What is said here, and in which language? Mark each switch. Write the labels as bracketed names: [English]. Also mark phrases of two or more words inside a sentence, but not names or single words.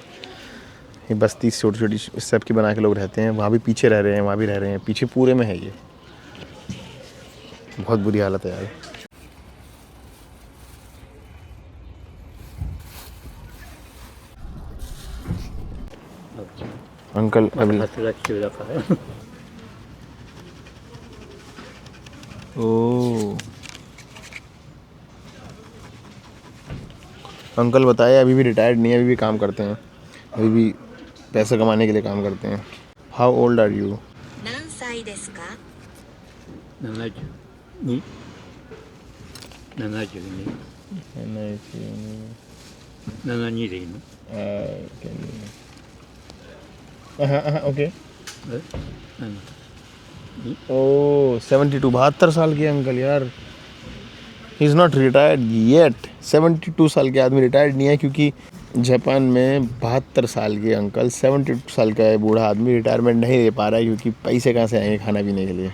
[Hindi] ये बस्ती छोटी छोटी इस सब की बना के लोग रहते हैं। वहाँ भी पीछे रह रहे हैं, वहाँ भी रह रहे हैं, पीछे पूरे में है ये। बहुत बुरी हालत है यार। अंकल अभी [Japanese] 働き中だから。 [Hindi] ओ अंकल बताए अभी भी रिटायर्ड नहीं है, अभी भी काम करते हैं, अभी भी पैसे कमाने के लिए काम करते हैं। [English] How old are you? [Japanese] 何歳ですか 72 72 72でいいの [Hindi] ओके। ओह 72, 72 साल के अंकल यार। [English] He is not retired yet. [Hindi] 72 साल के आदमी रिटायर्ड नहीं है, क्योंकि जापान में 72 साल के अंकल, 72 साल का बूढ़ा आदमी रिटायरमेंट नहीं ले पा रहा है, क्योंकि पैसे कहाँ से आएंगे खाना पीने के लिए।